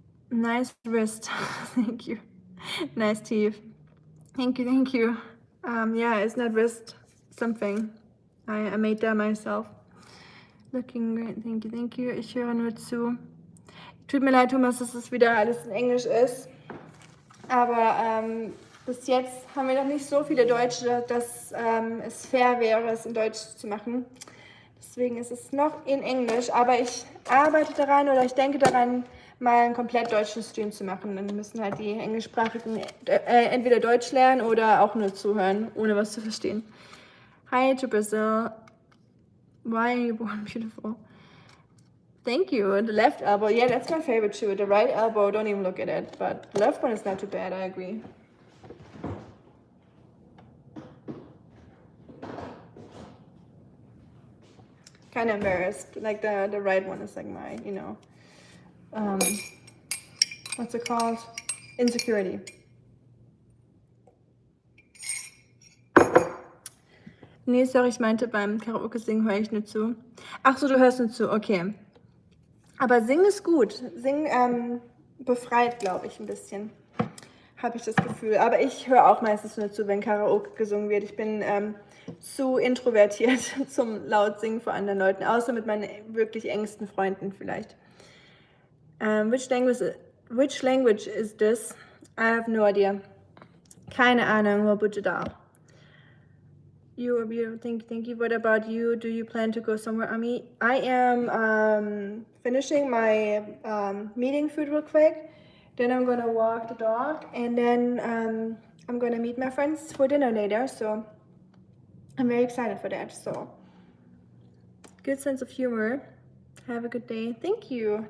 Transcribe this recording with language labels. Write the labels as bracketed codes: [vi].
[en] Nice wrist. Thank you. Nice teeth. Thank you. Yeah, it's not wrist something. I made that myself. Looking great, thank you. [de] Ich höre nur zu. Tut mir leid, Thomas, dass es wieder alles in Englisch ist. Aber bis jetzt haben wir noch nicht so viele Deutsche, dass es fair wäre, es in Deutsch zu machen. Deswegen ist es noch in Englisch. Aber ich arbeite daran oder ich denke daran, mal einen komplett deutschen Stream zu machen. Dann müssen halt die Englischsprachigen entweder Deutsch lernen oder auch nur zuhören, ohne was zu verstehen. [en] Hi to Brazil. Why are you born beautiful? Thank you. The left elbow, yeah, that's my favorite too. The right elbow, don't even look at it. But the left one is not too bad, I agree. Kind of embarrassed. Like the right one is like my, what's it called? Insecurity. [de] Nee, sorry, ich meinte, beim Karaoke-Singen höre ich nicht zu. Ach so, du hörst nicht zu, okay. Aber Singen ist gut. Singen befreit, glaube ich, ein bisschen. Habe ich das Gefühl. Aber ich höre auch meistens nur zu, wenn Karaoke gesungen wird. Ich bin zu introvertiert zum laut Singen vor anderen Leuten. Außer mit meinen wirklich engsten Freunden vielleicht. [en] Which language is this? I have no idea. [de] Keine Ahnung, wo bitte da. [en] You are beautiful. Thank you. What about you? Do you plan to go somewhere, Ami? I am finishing my meeting food real quick. Then I'm gonna walk the dog, and then I'm gonna meet my friends for dinner later. So I'm very excited for that. So good sense of humor. Have a good day. Thank you.